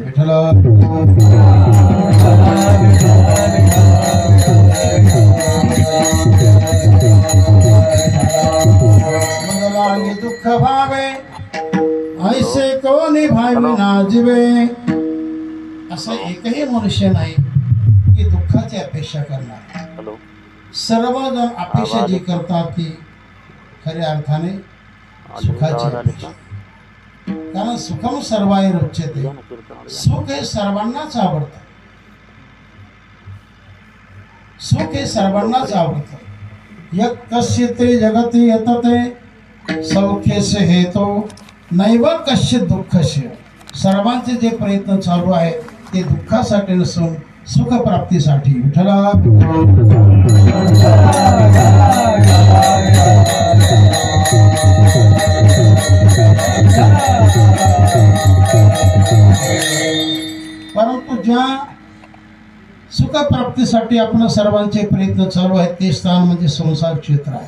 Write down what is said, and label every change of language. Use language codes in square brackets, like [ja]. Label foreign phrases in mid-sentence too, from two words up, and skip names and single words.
[mr] विठ्ठला मनाला दुःख भावे ऐसे कोणी भावी नाजवे. असं एकही मनुष्य नाही की दुःखाची अपेक्षा करणार. सर्वजण अपेक्षा जी करतात ती खऱ्या अर्थाने सुखाची अपेक्षा. कारण [sa] सुखम सर्वाय रुच्यते. [mr] सुख हे सर्वांनाच आवडतं. सुख हे सर्वांनाच आवडतं. [sa] यत् कश्चित् जगति यतते सौख्यस्य हेतो नैव कश्चित् दुःखस्य. [mr] सर्वांचे जे प्रयत्न चालू आहे ते दुःखासाठी नसून सुख प्राप्तीसाठी. विठ्ठला परंतु ज्या सुख प्राप्तीसाठी आपण सर्वांचे प्रयत्न चालू आहेत ते स्थान म्हणजे संसार क्षेत्र आहे.